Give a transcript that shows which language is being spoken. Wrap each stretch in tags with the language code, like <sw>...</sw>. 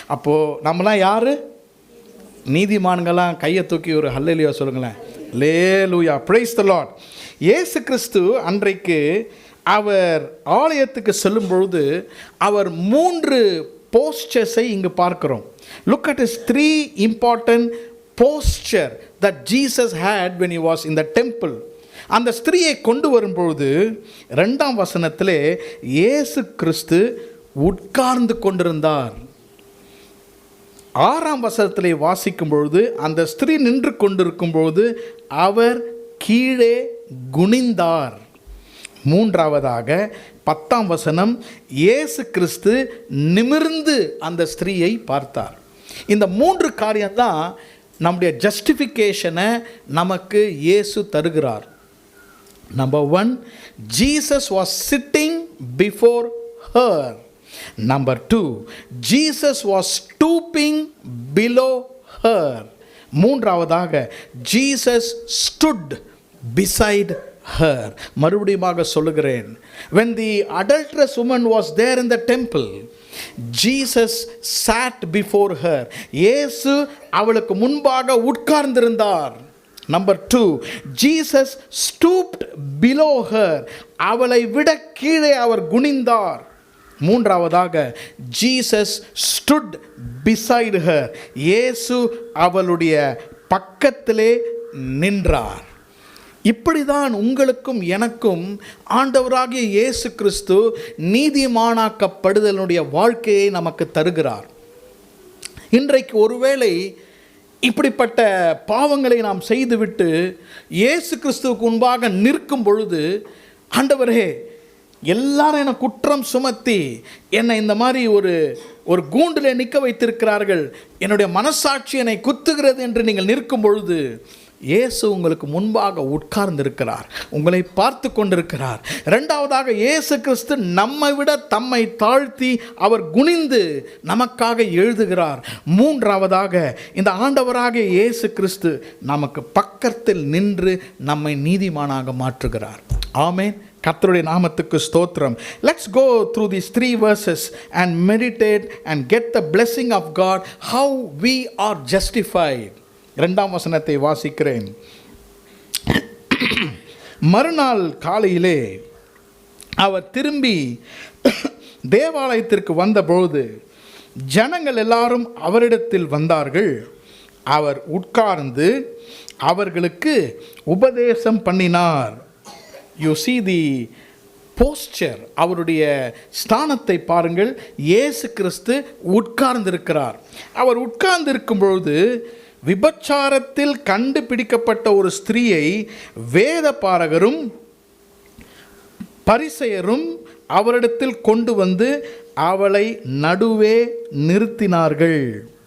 <ta>அப்போது நம்மளாம் யார்? நீதிமான்களாம். கையை தூக்கி ஒரு ஹல்லேலூயா சொல்லுங்களேன். அல்லேலூயா,</ta> <en>Praise the lord.</en> <ta>இயேசு கிறிஸ்து அன்றைக்கு அவர் ஆலயத்துக்கு செல்லும் பொழுது அவர் 3 போஸ்டர்ஸை இங்கு பார்க்கிறோம்.</ta> <en>Look at his 3 important posture that Jesus had when he was in the temple.</en> <ta>அந்த ஸ்திரியை கொண்டு வரும்பொழுது 2ஆம் வசனத்திலே இயேசு கிறிஸ்து உட்கார்ந்து கொண்டிருந்தார். 6ஆம் வசனத்திலே வாசிக்கும் பொழுது அந்த ஸ்திரீ நின்று கொண்டிருக்கும் பொழுது அவர் கீழே குனிந்தார். 3ஆவதாக 10ஆம் வசனம், இயேசு கிறிஸ்து நிமிர்ந்து அந்த ஸ்திரீயை பார்த்தார். இந்த 3 காரியம்தான் நம்முடைய ஜஸ்டிஃபிகேஷனை நமக்கு இயேசு தருகிறார்.</ta> <en>Number 1, Jesus was sitting before her. Number 2, Jesus was stooping below her.</en> <ta>3ஆவதாக</ta> <en>Jesus stood beside her.</en> <ta>மறுபடியும் சொல்லுகிறேன்,</ta> <en>when the adulterous woman was there in the temple, Jesus sat before her.</en> <ta>இயேசு அவளுக்கு முன்பாக உட்கார்ந்திருந்தார்.</ta> <en>Number 2, Jesus stooped below her.</en> <ta>அவளை விட கீழே அவர் குனிந்தார். 3ஆவதாக</ta> <en>Jesus stood beside her.</en> <ta>இயேசு அவளுடைய பக்கத்திலே நின்றார். இப்படிதான் உங்களுக்கும் எனக்கும் ஆண்டவராகிய இயேசு கிறிஸ்து நீதிமானாக்கப்படுதலுடைய வாழ்க்கையை நமக்கு தருகிறார். இன்றைக்கு ஒருவேளை இப்படிப்பட்ட பாவங்களை நாம் செய்துவிட்டு இயேசு கிறிஸ்துவுக்கு முன்பாக நிற்கும் பொழுது, ஆண்டவரே, எல்லாரும் என்னை குற்றம் சுமத்தி என்னை இந்த மாதிரி ஒரு கூண்டில் நிற்க வைத்திருக்கிறார்கள், என்னுடைய மனசாட்சி என்னை குத்துகிறது என்று நீங்கள் நிற்கும் பொழுது இயேசு உங்களுக்கு முன்பாக உட்கார்ந்திருக்கிறார், உங்களை பார்த்து கொண்டிருக்கிறார். 2ஆவதாக இயேசு கிறிஸ்து நம்மை விட தம்மை தாழ்த்தி அவர் குனிந்து நமக்காக எழுதுகிறார். 3ஆவதாக இந்த ஆண்டவராக இயேசு கிறிஸ்து நமக்கு பக்கத்தில் நின்று நம்மை நீதிமானாக மாற்றுகிறார். ஆமென். கர்த்தருடைய நாமத்துக்கு ஸ்தோத்திரம்.</ta> <en>Let's go through these 3 verses and meditate and get the blessing of God, how we are justified.</en> <ta>2ஆம் வசனத்தை வாசிக்கிறேன். மறுநாள் காலையிலே அவர் திரும்பி தேவாலயத்திற்கு வந்தபொழுது ஜனங்கள் எல்லாரும் அவரிடத்தில் வந்தார்கள். அவர் உட்கார்ந்து அவர்களுக்கு உபதேசம் பண்ணினார்.</ta> <en>You see the posture,</en> <ta>அவருடைய ஸ்தானத்தை பாருங்கள். இயேசு கிறிஸ்து உட்கார்ந்திருக்கிறார். அவர் உட்கார்ந்திருக்கும் பொழுது விபச்சாரத்தில் கண்டுபிடிக்கப்பட்ட ஒரு ஸ்திரீயை வேதபாரகரும் பரிசேயரும் அவரிடத்தில் கொண்டு வந்து அவளை நடுவே நிறுத்தினார்கள்.</ta>